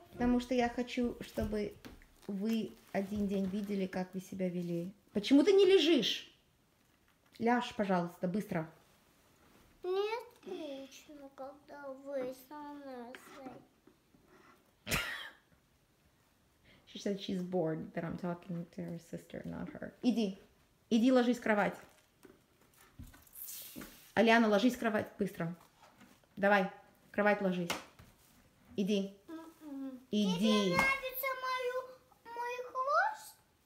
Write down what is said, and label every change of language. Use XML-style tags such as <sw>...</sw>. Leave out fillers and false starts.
<ru>Потому что я хочу, чтобы вы один день видели, как вы себя вели. Почему ты не лежишь? Ляжь, пожалуйста, быстро. Мне скучно, когда вы со мной.</ru> <en>She said she's bored that I'm talking to her sister, not her.</en> <ru>Иди. Иди ложись в кровать. Алиана, ложись в кровать быстро. Давай, в кровать ложись. Иди. Иди. Тебе нравится мой хвост?</ru>